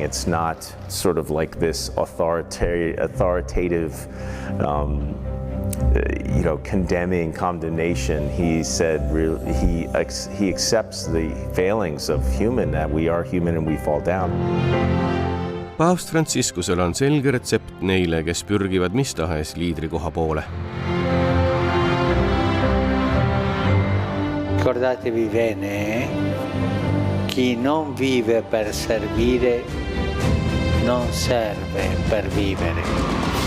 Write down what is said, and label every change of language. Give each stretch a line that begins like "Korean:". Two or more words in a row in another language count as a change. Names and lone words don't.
English: It's not sort of like this authoritative, condemning condemnation. He said he accepts the failings of human, that we are human and we fall down.
Estonian: paavst Franciscusel on selge retsept neile, kes pürgivad mis tahes liidrikoha poole.
Italian: Ricordatevi bene, chi non vive per servire non serve per vivere.